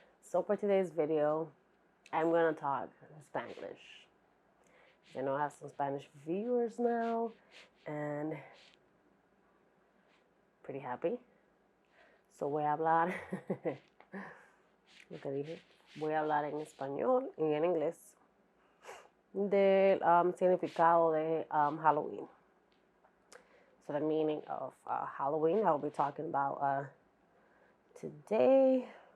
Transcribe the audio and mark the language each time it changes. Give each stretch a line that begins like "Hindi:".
English: So for today's video, I'm going to talk Spanish. I know I have some Spanish viewers now and pretty happy.
Spanish: So voy a hablar, lo que dije, voy a hablar en español y en inglés del significado de Halloween.
English: So the meaning of Halloween, I'll be talking about today.